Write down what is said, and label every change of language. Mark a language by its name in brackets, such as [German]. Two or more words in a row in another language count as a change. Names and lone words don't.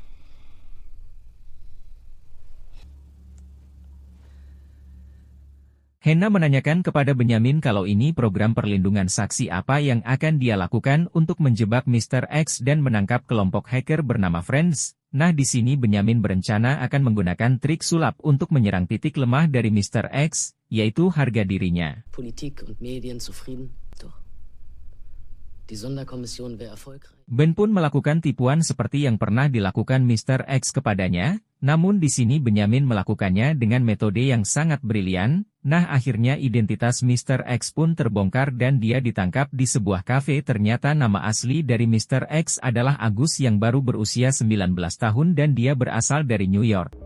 [Indonesian] Hannah menanyakan kepada Benyamin kalau ini program perlindungan saksi apa yang akan dia lakukan untuk menjebak Mr. X dan menangkap kelompok hacker bernama Friends. Nah, di sini Benyamin berencana akan menggunakan trik sulap untuk menyerang titik lemah dari Mr. X, yaitu harga dirinya. [German] Politik und Medien zufrieden? Doch. Die Sonderkommission wäre erfolgreich. [Indonesian] Ben pun melakukan tipuan seperti yang pernah dilakukan Mr. X kepadanya, namun di sini Benyamin melakukannya dengan metode yang sangat brilian. Nah, akhirnya identitas Mr. X pun terbongkar dan dia ditangkap di sebuah kafe. Ternyata nama asli dari Mr. X adalah Agus yang baru berusia 19 tahun dan dia berasal dari New York.